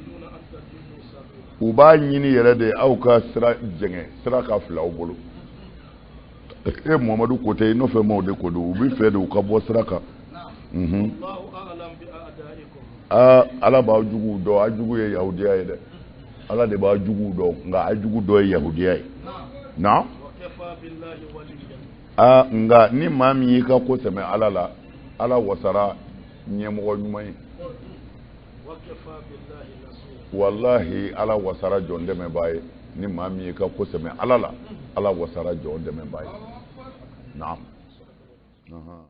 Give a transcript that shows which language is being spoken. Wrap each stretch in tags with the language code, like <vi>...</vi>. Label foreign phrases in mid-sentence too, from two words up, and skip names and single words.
<bm>u b'a ɲini yɛrɛ de aw ka sira jɛngɛ sira ka fila aw bolo e muhamadu ko tɛ i nɔfɛ maaw de ko don u bɛ fɛ de u ka bɔ sira kan</bm> <ar>الله أعلم بأعدائكم</ar> <bm>ala b'a juguw dɔn a jugu ye yahudiya ye dɛ ala de b'a juguw dɔn nka a jugu dɔ ye yahudiya ye na</bm> <ar>وكفى بالله وليا</ar> <bm>nka ni maa min y'i ka ko sɛmɛ ala la ala wasara ɲɛmɔgɔ ɲuman ye</bm> <ar>وكفى بالله نصيرا</ar> <bm>wallahi ala wasara jɔn dɛmɛbaa ye ni maa min y'i ka ko sɛmɛ ala la ala wasara jɔn dɛmɛbaa ye naam</bm>